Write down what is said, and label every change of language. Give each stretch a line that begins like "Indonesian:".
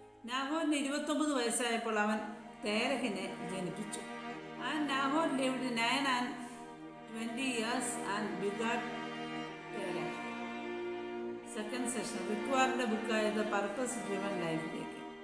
Malayalam: നാഹോറിന് 29 വയസ്സായപ്പോൾ അവൻ തേരഹിനെ ജനിപ്പിച്ചു.
English: And Nahor lived 920 years and begat Terah.
Malayalam: Second session റിക്വാറിൻ്റെ ബുക്കായ the purpose driven ലൈഫിലേക്ക്.